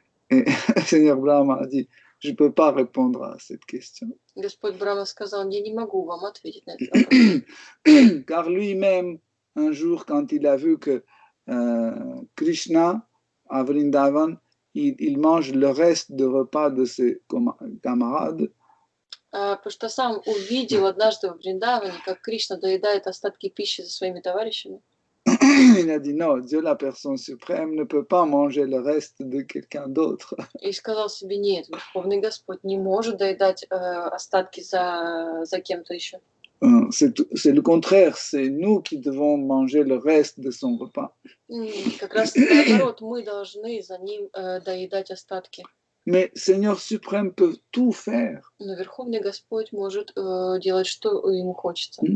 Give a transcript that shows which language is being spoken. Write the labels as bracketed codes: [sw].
[fr] Et Seigneur Brahma a dit, je ne peux pas répondre à cette question. [ru] Господь Брахма сказал, я не могу вам ответить на этот вопрос. [fr] Car lui-même, un jour, quand il a vu que Krishna, à Vrindavan, il mange le reste de repas de ses camarades. [ru] Потому что сам увидел однажды в Вриндаване, как Кришна доедает остатки пищи за своими товарищами. [fr] Il a dit non, Dieu la personne suprême ne peut pas manger le reste de quelqu'un d'autre. [ru] И сказал себе, нет, Верховный Господь не может доедать остатки за кем-то еще. [fr] c'est le contraire, c'est nous qui devons manger le reste de son repas. [ru] Как раз наоборот, мы должны за ним доедать остатки. [fr] Mais Seigneur suprême peut tout faire. [ru] Но Верховный Господь может делать, что ему хочется.